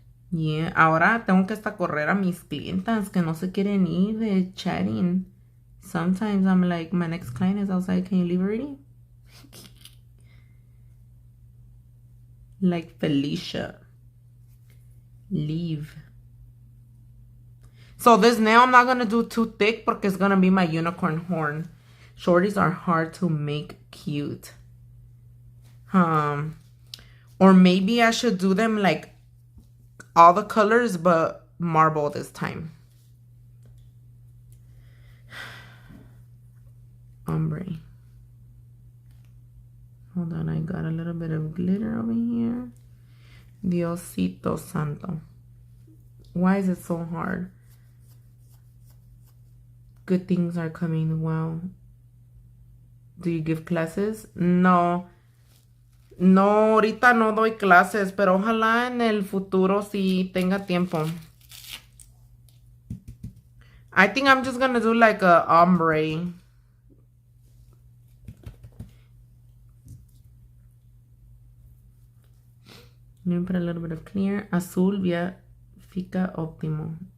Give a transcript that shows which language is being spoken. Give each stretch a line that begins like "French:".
Spanish: Yeah, ahora tengo que hasta correr a mis clientas que no se quieren ir de chatting.
English: Sometimes I'm like, my next client is outside. Can you leave already? Like Felicia. Leave. So this nail I'm not going to do too thick because it's going to be my unicorn horn. Shorties are hard to make cute. Or maybe I should do them like all the colors but marble this time. Ombre. Hold on, I got a little bit of glitter over here.
Spanish: Diosito Santo.
English: Why is it so hard? Good things are coming. Wow. Do you give classes? No.
Spanish: No, ahorita no doy clases, pero ojalá en el futuro sí tenga tiempo.
English: I think I'm just gonna do like a ombre. Let me put a little bit of clear. Azul via Fica Optimo.